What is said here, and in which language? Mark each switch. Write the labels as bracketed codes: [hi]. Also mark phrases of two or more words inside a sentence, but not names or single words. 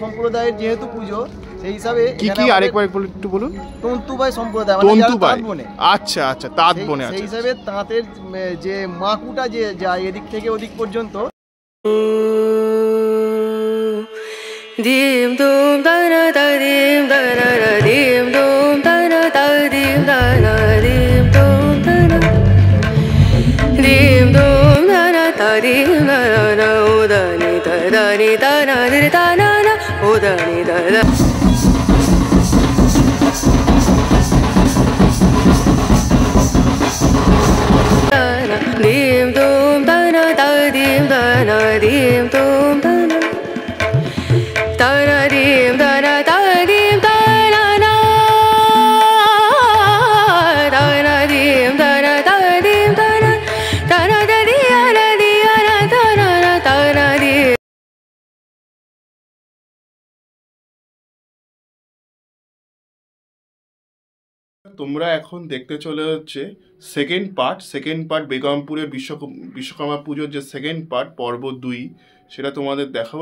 [bn] সম্প্রদায়ের যেহেতু পুজো সেই হিসাবে কি আরেকবার একটু বলুন। তন্তুবাই সম্প্রদায়, তন্তুবাই, আচ্ছা আচ্ছা, তাঁত বনে আছে। সেই হিসাবে তাঁতের যে মাকুটা যে যায় এদিক থেকে ওদিক পর্যন্ত। dim dum dana da dim dana da dim dum dana da dim dana dim dum dana dim dum dana da dim dana da ni da ni da na ni da na na o da ni da da dim dum dana da dim dana dim dum dana dana dim dana da dim dana na dana dim dana da dim dana dana da di ana dana na dana di। তোমরা এখন দেখতে চলে হচ্ছে [en] second part [bn] বেগমপুরের বিশ্বকর্মা পুজোর যে [en] second part [bn] পর্ব 2, সেটা তোমাদের দেখাবো।